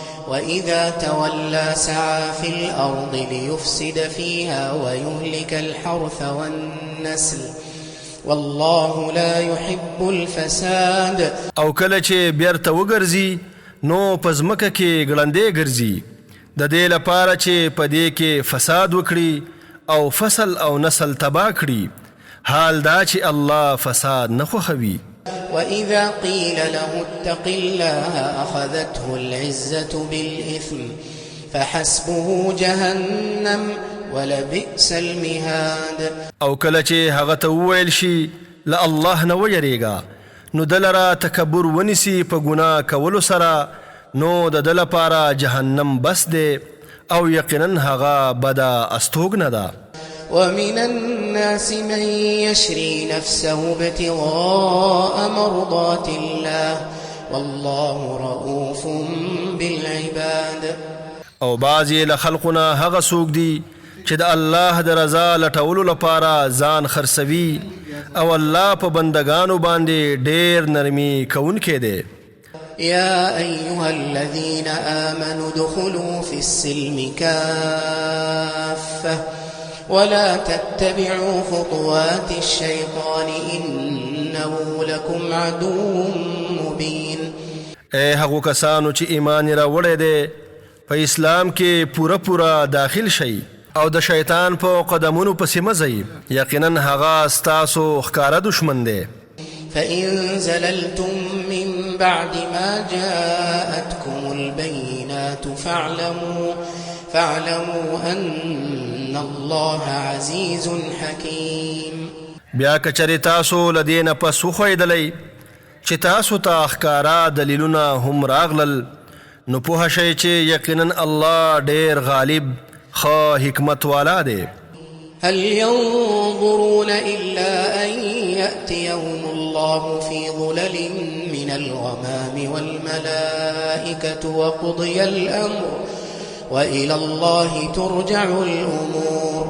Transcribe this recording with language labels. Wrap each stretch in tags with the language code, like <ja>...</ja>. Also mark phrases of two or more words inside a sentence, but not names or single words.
<ar>وإذا تولى سعى في الأرض ليفسد فيها ويهلك الحرث والنسل والله لا يحب الفساد.</ar> <ps>او کله چې بیرته وګرځي نو په ځمکه کې ګړندې ګرځي د دې لپاره چې په دې کې فساد وکړي او فصل او نسل تباه کړي. حال دا چې الله فساد نه خوښوي.</ps> <ar>وإذا قيل له اتق الله أخذته العزة بالإثم فحسبه جهنم ولبئس المهاد.</ar> <ps>او کله چې هغه ته وویل شي له الله نه ویریږه نو د لره تکبر ونیسي په ګناه کولو سره نو د ده لپاره جهنم بس دی او یقینا هغه بده استوګنه ده.</ps> <ar>ومن الناس من يشري نفسه ابتغاء مرضات الله والله رؤوف بالعباد.</ar> <ps>او بعضې له خلقونه هغه څوک دي چې د الله د رضا لټولو لپاره ځان خرڅوي او الله په بندگانو باندې ډېر نرمي کوونکی دی.</ps> <ar>يا أيها الذين آمنوا ادخلوا في السلم كافة ولا تتبعوا خطوات الشيطان إنه لكم عدو مبين.</ar> <ps>اے هغو کسانو چې ایمان یې راوړی دی په اسلام کې پوره داخل شئ او د شیطان په قدمونو پسې مه ځئ. یقینا هغه ستاسو ښکاره دشمن دی.</ps> <ar>فإن زللتم من بعد ما جاءتكم البينات فاعلموا أن الله عزيز حكيم.</ar> <ps>بیا کچری تاسو له دې نه پس وښودلی چې تاسو ته ښکاره دلیلونه هم راغلل نو پوه شئ چې یقینا الله ډېر غالب ښه حکمت والا دی.</ps> <ar>هل ينظرون إلا أن يأتيهم الله في ظلل من الغمام والملائكة وقضي الأمر وإلى الله ترجع الأمور.</ar>